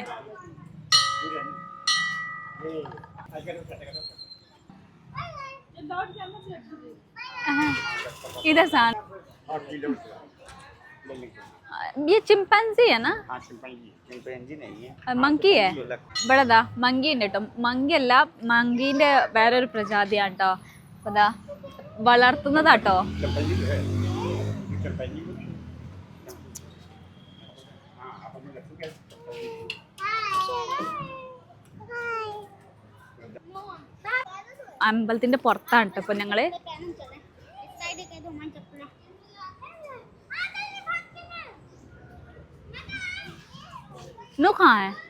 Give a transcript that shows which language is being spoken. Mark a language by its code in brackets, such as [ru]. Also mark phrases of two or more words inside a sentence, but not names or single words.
[hi] इधर से ये चिंपैंजी है ना? चिंपैंजी नहीं है, मंकी है. [ml] ഇവിടെ മങ്കി ഉണ്ട് കേട്ടോ. മങ്കി അല്ല, മങ്കീന്റെ വേറൊരു പ്രജാതിയാണ് കേട്ടോ. അതാ വളർത്തുന്നതാട്ടോ. അമ്പലത്തിന്റെ പുറത്താണ് കേട്ടോ ഇപ്പൊ ഞങ്ങള്. [hi] नो कहाँ है?